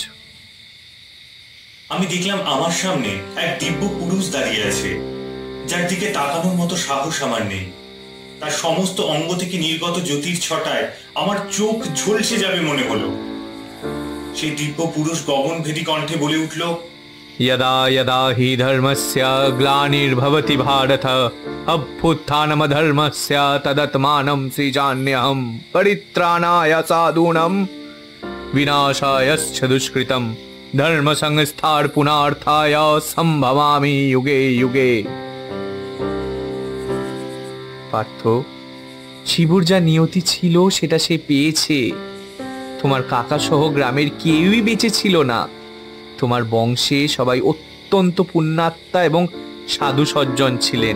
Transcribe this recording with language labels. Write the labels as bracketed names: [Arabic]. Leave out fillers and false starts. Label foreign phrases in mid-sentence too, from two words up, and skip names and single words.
[Bangla] আমি দেখলাম আমার সামনে এক দিব্য পুরুষ দাঁড়িয়ে আছে, যার দিকে তাকানোর মতো সাহস আমার নেই। তার সমস্ত অঙ্গ থেকে নির্গত জ্যোতির ছটায় আমার চোখ ঝলসে যাবে মনে হলো। সেই দিব্য পুরুষ গগনভেদী কণ্ঠে বলে উঠল, [Sanskrit] यदा यदा हि धर्मस्य ग्लानिर्भवति भारत अभ्युत्थानमधर्मस्य तदात्मानं सृजाम्यहं परित्राणाय साधूनां विनाशायश्च दुष्कृतं धर्म संस्थापनार्थाय संभवामि युगे युगे। [Bangla] পার্থ, শিবুর যা নিয়তি ছিল সেটা সে পেয়েছে। তোমার কাকা সহ গ্রামের কেউই বেঁচে ছিল না। তোমার বংশে সবাই অত্যন্ত পুণ্যাত্মা এবং সাধু সজ্জন ছিলেন।